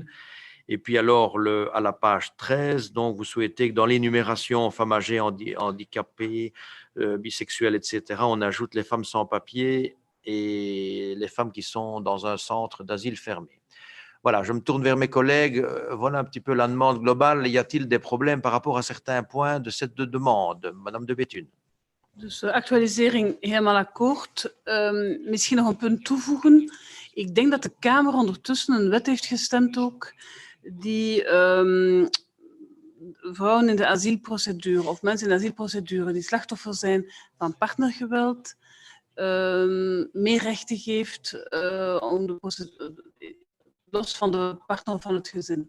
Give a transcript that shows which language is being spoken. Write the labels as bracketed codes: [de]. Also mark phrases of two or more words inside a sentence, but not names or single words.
[fr] Et puis alors, à la page 13, donc vous souhaitez que dans l'énumération femmes âgées, handicapées, bisexuelles, etc., on ajoute les femmes sans papier et les femmes qui sont dans un centre d'asile fermé. Voilà, je me tourne vers mes collègues. Voilà un petit peu la demande globale. Y a-t-il des problèmes par rapport à certains points de cette demande? Madame de Bethune. [nl] Dus actualisering helemaal akkoord. Misschien nog een punt toevoegen. Ik denk dat de Kamer ondertussen een wet heeft gestemd ook, die vrouwen in de asielprocedure of mensen in de asielprocedure die slachtoffer zijn van partnergeweld meer rechten geeft om de los van de partner van het gezin.